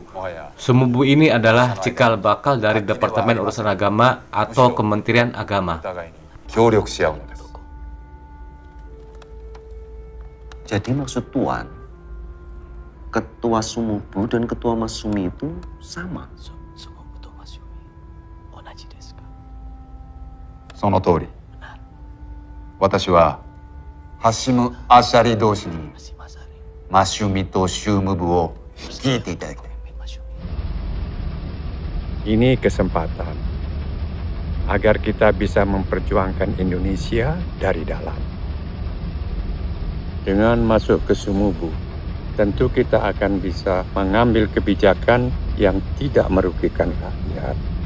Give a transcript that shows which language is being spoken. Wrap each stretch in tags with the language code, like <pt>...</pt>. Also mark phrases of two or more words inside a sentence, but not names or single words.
<id>Sumubu ini adalah cikal bakal dari Departemen Urusan Agama atau Kementerian Agama. Jadi maksud Tuan, ketua Sumubu dan ketua Masyumi itu sama?</id> <ja>その通り。私はハシム・アシャリ同士にマシュミとシューム部を率いていただきたい。</ja> <id>Ini kesempatan agar kita bisa memperjuangkan Indonesia dari dalam. Dengan masuk ke Sumubu, tentu kita akan bisa mengambil kebijakan yang tidak merugikan rakyat.</id>